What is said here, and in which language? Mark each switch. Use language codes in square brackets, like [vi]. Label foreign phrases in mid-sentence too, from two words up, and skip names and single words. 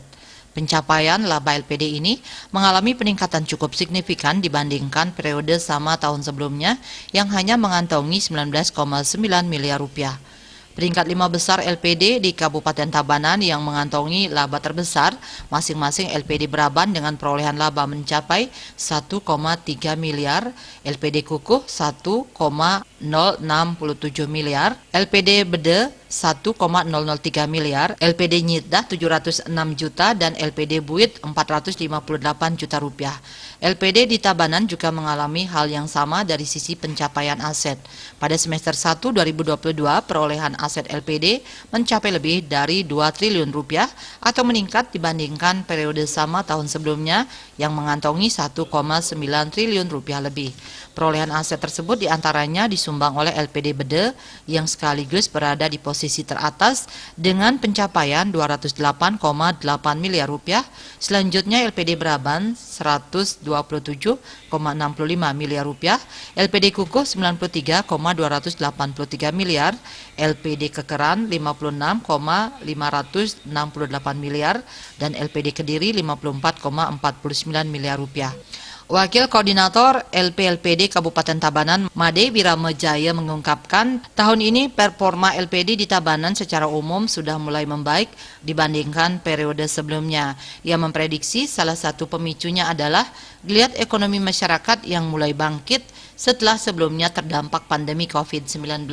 [id] Pencapaian laba LPD ini mengalami peningkatan cukup signifikan dibandingkan periode sama tahun sebelumnya yang hanya mengantongi 19,9 miliar rupiah. Peringkat 5 besar LPD di Kabupaten Tabanan yang mengantongi laba terbesar masing-masing LPD Braban dengan perolehan laba mencapai 1,3 miliar, LPD Kukuh 1,067 miliar, LPD Bede 1,003 miliar, LPD Nyidah 706 juta, dan LPD Buit 458 juta rupiah. LPD di Tabanan juga mengalami hal yang sama dari sisi pencapaian aset. Pada semester 1 2022, perolehan aset LPD mencapai lebih dari 2 triliun rupiah atau meningkat dibandingkan periode sama tahun sebelumnya yang mengantongi 1,9 triliun rupiah lebih. Perolehan aset tersebut diantaranya disumbang oleh LPD Bede yang sekaligus berada di posisi teratas dengan pencapaian 208,8 miliar rupiah. Selanjutnya LPD Braban 127,65 miliar rupiah, LPD Kukuh 93,283 miliar, LPD Kekeran 56,568 miliar, dan LPD Kediri 54,49 miliar rupiah. Wakil Koordinator LPLPD Kabupaten Tabanan, Made Wiramejaya mengungkapkan, tahun ini performa LPD di Tabanan secara umum sudah mulai membaik dibandingkan periode sebelumnya. Ia memprediksi salah satu pemicunya adalah geliat ekonomi masyarakat yang mulai bangkit setelah sebelumnya terdampak pandemi COVID-19.